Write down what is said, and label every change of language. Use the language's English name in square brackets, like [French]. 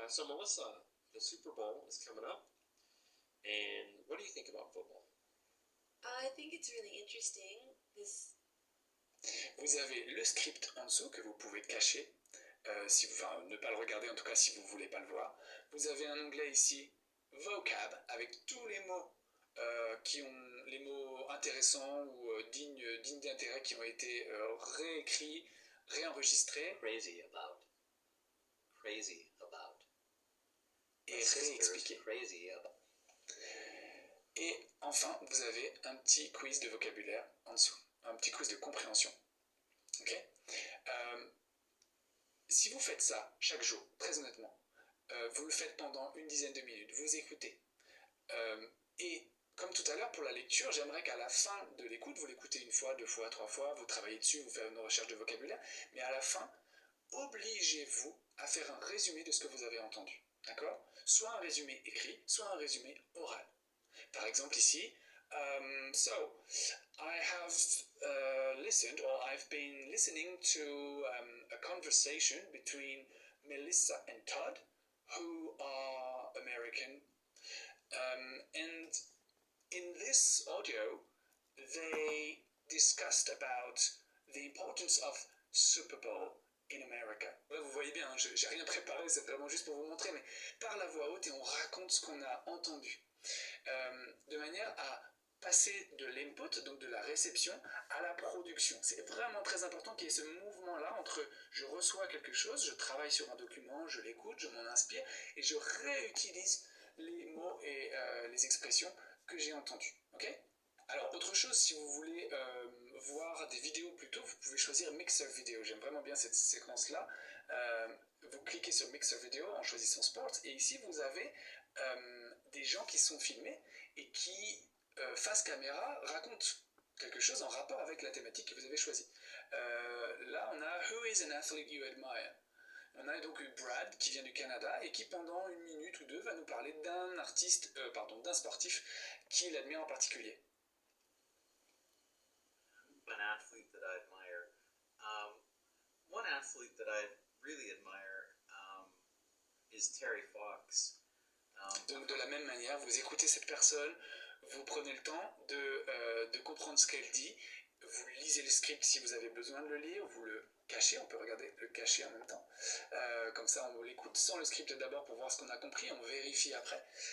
[English] So Melissa, the Super Bowl is coming up, and what do you think about football? I think it's really interesting. [French] Vous avez le script en dessous que vous pouvez cacher, enfin ne pas le regarder en tout cas si vous ne voulez pas le voir. Vous avez un onglet ici, vocab, avec tous les mots qui ont les mots intéressants ou dignes d'intérêt qui ont été réécrits, réenregistrés. [English] Crazy about. [French] Et réexpliqués. [English] Crazy about. [French] Et enfin, vous avez un petit quiz de vocabulaire en dessous, un petit quiz de compréhension. Ok. Si vous faites ça chaque jour, très honnêtement, vous le faites pendant une dizaine de minutes, vous écoutez. Et comme tout à l'heure pour la lecture, j'aimerais qu'à la fin de l'écoute, vous l'écoutez une fois, deux fois, trois fois, vous travaillez dessus, vous faites une recherche de vocabulaire, mais à la fin, obligez-vous à faire un résumé de ce que vous avez entendu. D'accord? Soit un résumé écrit, soit un résumé oral. Par exemple ici, [English] so I have listened, or I've been listening to a conversation between Melissa and Todd, who are American, and in this audio, they discussed about the importance of Super Bowl in America. [French] Là, vous voyez bien, hein, j'ai rien préparé, c'est vraiment juste pour vous montrer, mais par la voix haute et on raconte ce qu'on a entendu. De manière à passer de l'input, donc de la réception, à la production. C'est vraiment très important qu'il y ait ce mouvement-là entre je reçois quelque chose, je travaille sur un document, je l'écoute, je m'en inspire et je réutilise les mots et les expressions que j'ai entendues. Okay? Alors, autre chose, si vous voulez voir des vidéos plus tôt, vous pouvez choisir Mixer Video. J'aime vraiment bien cette séquence-là. Vous cliquez sur Mixer Video en choisissant Sports et ici, vous avez des gens qui sont filmés et qui, face caméra, racontent quelque chose en rapport avec la thématique que vous avez choisie. Là, on a [English] Who is an athlete you admire? [French] On a donc eu Brad qui vient du Canada et qui pendant une minute ou deux va nous parler d'un sportif qu'il admire en particulier. [English] An athlete that I admire. One athlete that I really admire is Terry Fox. [French] Donc de la même manière, vous écoutez cette personne, vous prenez le temps de comprendre ce qu'elle dit, vous lisez le script si vous avez besoin de le lire, vous le cachez, on peut regarder le cacher en même temps. Comme ça, on l'écoute sans le script d'abord pour voir ce qu'on a compris, on vérifie après.